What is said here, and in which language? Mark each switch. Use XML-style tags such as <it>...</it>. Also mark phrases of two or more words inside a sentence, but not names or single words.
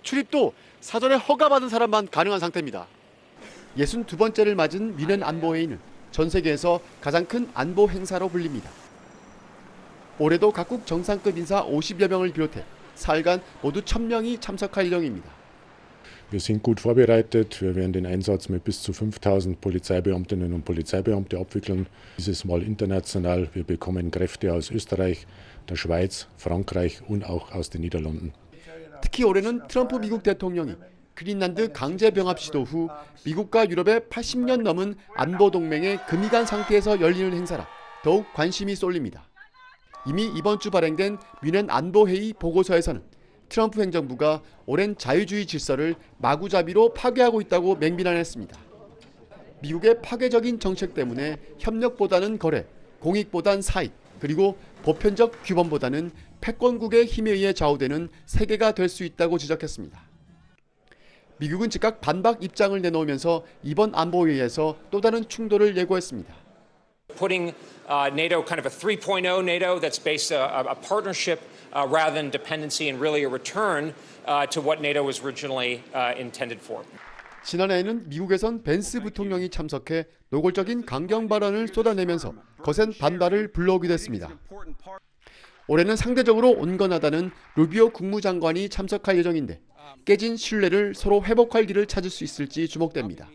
<ko>출입도 사전에 허가받은 사람만 가능한 상태입니다. 62번째를 맞은 뮌헨 안보회의는 전 세계에서 가장 큰 안보 행사로 불립니다. 올해도 각국 정상급 인사 50여 명을 비롯해 사흘간 모두 1000명이 참석할 예정입니다.</ko> <de>Wir sind gut vorbereitet. Wir werden den Einsatz mit bis zu 5000 Polizeibeamtinnen und Polizeibeamte abwickeln. Dieses Mal international. Wir bekommen Kräfte aus Österreich, der Schweiz, Frankreich und auch aus den Niederlanden.</de> <ko>특히 올해는 트럼프 미국 대통령이 그린란드 강제 병합 시도 후 미국과 유럽의 80년 넘은 안보 동맹의 금이간 상태에서 열리는 행사라 더욱 관심이 쏠립니다. 이미 이번 주 발행된 뮌헨 안보회의 보고서에서는 트럼프 행정부가 오랜 자유주의 질서를 마구잡이로 파괴하고 있다고 맹비난했습니다. 미국의 파괴적인 정책 때문에 협력보다는 거래, 공익보단 사익, 그리고 보편적 규범보다는 패권국의 힘에 의해 좌우되는 세계가 될 수 있다고 지적했습니다. 미국은 즉각 반박 입장을 내놓으면서 이번 안보회의에서 또 다른 충돌을 예고했습니다.</ko> <en>Putting NATO kind of a 3.0 NATO that's based a partnership rather than dependency and really a return to what NATO was originally intended for.</en> <ko>지난해에는 미국에선 벤스 부통령이 참석해 노골적인 강경 발언을 쏟아내면서 거센 반발을 불러오기도 했습니다. 올해는 상대적으로 온건하다는 루비오 국무장관이 참석할 예정인데 깨진 신뢰를 서로 회복할 길을 찾을 수 있을지 주목됩니다.</ko>